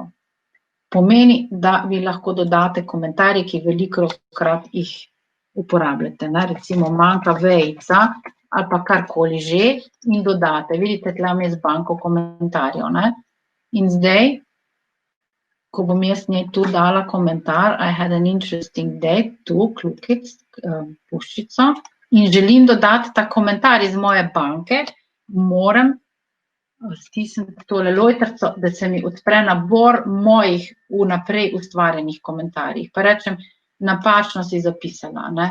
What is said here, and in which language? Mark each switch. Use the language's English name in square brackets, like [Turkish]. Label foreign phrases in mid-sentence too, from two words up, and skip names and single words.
[Slovenian] Pomeni, da vi lahko dodate komentarje, ki velikokrat jih uporabljate. Ne? Recimo manjka vejica ali pa karkoli že in dodate. Vidite, tle je z banko komentarjev. Ne? In zdaj, ko bom jaz njej tu dala komentar, [English] I had an interesting day, [Slovenian] tu kljukic, puščico, in želim dodati ta komentar iz moje banke, moram stisniti tole lojtrico, da se mi odpre nabor mojih vnaprej ustvarjenih komentarjih. Pa rečem, napačno si zapisala, ne?